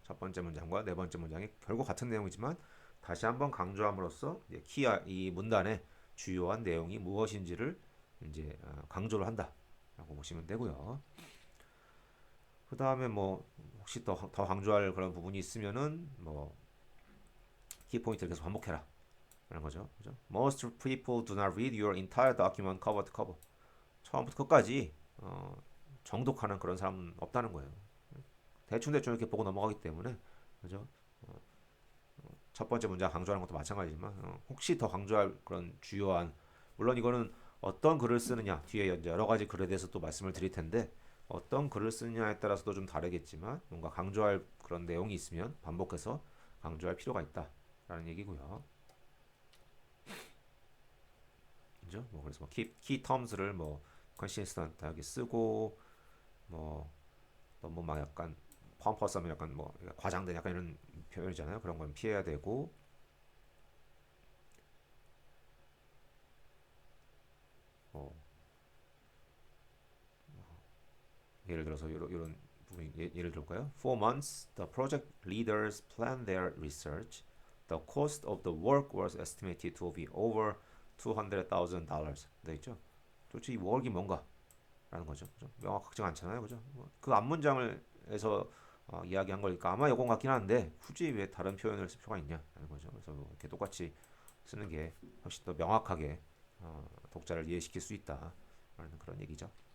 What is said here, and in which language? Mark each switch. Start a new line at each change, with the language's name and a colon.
Korean: 첫 번째 문장과 네 번째 문장이 결국 같은 내용이지만 다시 한번 강조함으로써 이 문단의 주요한 내용이 무엇인지를 이제 강조를 한다라고 보시면 되고요. 그 다음에 뭐 혹시 더 강조할 그런 부분이 있으면은 뭐 키포인트를 계속 반복해라 라는 거죠. 그죠?
English: Most people do not read your entire document cover to cover.
Korean: 처음부터 끝까지 정독하는 그런 사람은 없다는 거예요. 대충 이렇게 보고 넘어가기 때문에 그죠? 첫 번째 문장 강조하는 것도 마찬가지지만 혹시 더 강조할 그런 주요한 물론 이거는 어떤 글을 쓰느냐 뒤에 이제 여러 가지 글에 대해서 또 말씀을 드릴 텐데 어떤 글을 쓰느냐에 따라서도 좀 다르겠지만 뭔가 강조할 그런 내용이 있으면 반복해서 강조할 필요가 있다라는 얘기고요. 그죠? 뭐 그래서 뭐 key terms를 뭐 consistent하게 쓰고 뭐 너무 막 약간 펌퍼스하면 약간 뭐 과장된 약간 이런 표현이잖아요. 그런 건 피해야 되고 뭐 예를 들어서 이런 부분이 예를 들어볼까요?
English: For months, the project leaders planned their research. The cost of the work was estimated to be over $200,000.
Korean: 돼 있죠? 도대체 이 work이 뭔가? 라는 거죠. 그죠? 명확하지 않잖아요. 그죠? 그 앞문장을 해서 이야기한 거니까 아마 이건 같긴 한데 굳이 왜 다른 표현을 쓸 필요가 있냐라는 거죠. 그래서 뭐 이렇게 똑같이 쓰는 게 훨씬 더 명확하게 독자를 이해시킬 수 있다라는 그런 얘기죠.